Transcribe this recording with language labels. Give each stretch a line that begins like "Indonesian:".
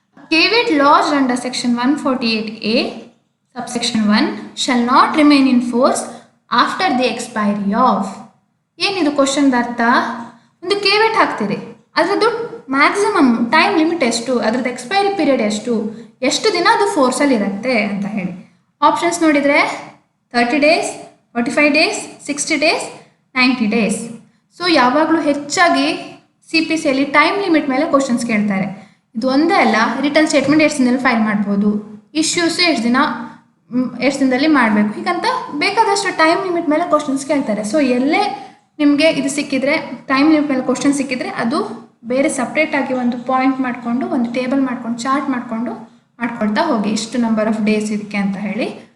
English: Caveat laws under section 148A subsection 1 shall not remain in force after the expiry of.
Kannada: ಏನಿದು ಕ್ವಶನ್ದ ಅರ್ಥ? ಒಂದು ಕೇವೇಟ್ ಹಾಕ್ತೀರಿ, ಅದರದ್ದು ಮ್ಯಾಕ್ಸಿಮಮ್ ಟೈಮ್ ಲಿಮಿಟ್ ಎಷ್ಟು, ಅದರದ್ದು ಎಕ್ಸ್ಪೈರಿ ಪೀರಿಯಡ್ ಎಷ್ಟು ದಿನ ಅದು ಫೋರ್ಸಲ್ಲಿ ಇರುತ್ತೆ ಅಂತ ಹೇಳಿ. ಆಪ್ಷನ್ಸ್ ನೋಡಿದರೆ 30 days, 45 days, 60 days, 90 days. So ಯಾವಾಗಲೂ ಹೆಚ್ಚಾಗಿ CPCಯಲ್ಲಿ ಟೈಮ್ ಲಿಮಿಟ್ ಮೇಲೆ ಕ್ವಶನ್ಸ್ ಕೇಳ್ತಾರೆ. ಇದು ಒಂದೇ ಅಲ್ಲ, ರಿಟರ್ನ್ ಸ್ಟೇಟ್ಮೆಂಟ್ ಎಷ್ಟು ದಿನದಲ್ಲಿ ಫೈಲ್ ಮಾಡ್ಬೋದು, ಇಶ್ಯೂಸು ಎಷ್ಟು ದಿನದಲ್ಲಿ ಮಾಡಬೇಕು, ಹೀಗಂತ ಬೇಕಾದಷ್ಟು ಟೈಮ್ ಲಿಮಿಟ್ ಮೇಲೆ ಕ್ವಶನ್ಸ್ ಕೇಳ್ತಾರೆ. ಸೊ ಎಲ್ಲೇ ನಿಮಗೆ ಇದು ಸಿಕ್ಕಿದ್ರೆ, ಟೈಮ್ ಲಿಮಿಟ್ ಮೇಲೆ ಕ್ವಶನ್ ಸಿಕ್ಕಿದ್ರೆ, ಅದು ಬೇರೆ ಸಪ್ರೇಟಾಗಿ ಒಂದು ಪಾಯಿಂಟ್ ಮಾಡಿಕೊಂಡು, ಒಂದು ಟೇಬಲ್ ಮಾಡ್ಕೊಂಡು, ಚಾರ್ಟ್ ಮಾಡ್ಕೊಳ್ತಾ ಹೋಗಿ ಇಷ್ಟು ನಂಬರ್ ಆಫ್ ಡೇಸ್ ಇದಕ್ಕೆ ಅಂತ ಹೇಳಿ.